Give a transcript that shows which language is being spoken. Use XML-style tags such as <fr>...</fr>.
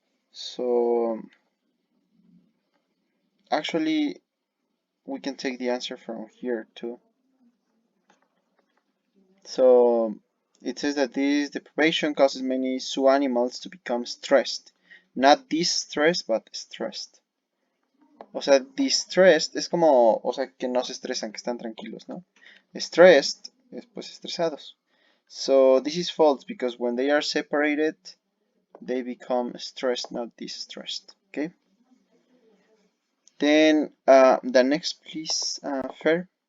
<en>So actually we can take the answer from here too. So it says that this deprivation causes many zoo animals to become stressed. Not distressed, but stressed.</en> <es>O sea, distressed es como, o sea, que no se estresan, que están tranquilos, ¿no? Stressed es pues estresados.</es> <en>So this is false because when they are separated, they become stressed, not distressed. Okay. Then the next, please, Fer.</en>